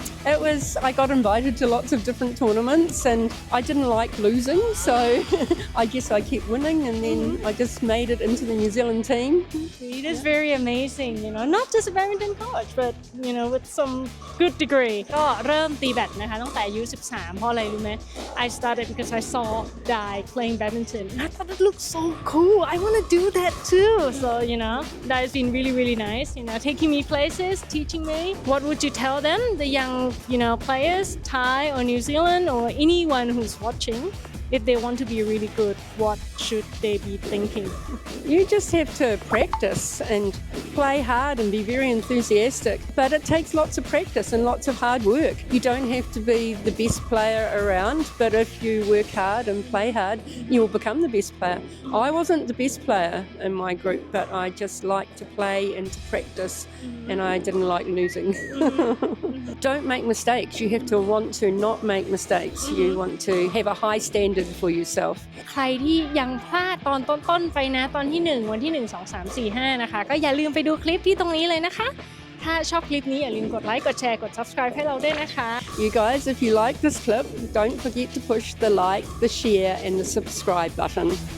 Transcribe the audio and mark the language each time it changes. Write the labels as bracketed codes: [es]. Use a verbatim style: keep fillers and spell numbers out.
[en] It was, I got invited to lots of different tournaments and I didn't like losing, so I guess I kept winning and then I just made it into the New Zealand team. It is very amazing, you know, not just a badminton coach, but you know, with some good degree. [th] ก็เริ่มตีแบดนะคะตั้งแต่อายุสิบสามเพราะอะไรรู้ไหม [en] I started because I saw Dai playing badminton. I thought it looked so cool. I want to do that too. So you know, Dai has been really, really nice. You know, taking me places, teaching me. What would you tell them, the young, you know, players, Thai or New Zealand or anyone who's watching, if they want to be really good, what should they be thinking? You just have to practice and play hard and be very enthusiastic, but it takes lots of practice and lots of hard work. You don't have to be the best player around, but if you work hard and play hard, you will become the best player. I wasn't the best player in my group, but I just liked to play and to practice, and I didn't like losing. Don't make mistakes. You have to want to not make mistakes. You want to have a high standard for yourself. [th] ใครที่ยังพลาดตอนต้นๆไปนะตอนที่ หนึ่ง วันที่ หนึ่ง สอง สาม สี่ ห้า นะคะก็อย่าลืมไปดูคลิปที่ตรงนี้เลยนะคะ ถ้าชอบคลิปนี้อย่าลืมกดไลค์กดแชร์กด Subscribe ให้เราด้วยนะคะ [en] You guys, if you like this clip, don't forget to push the like, the share, and the subscribe button.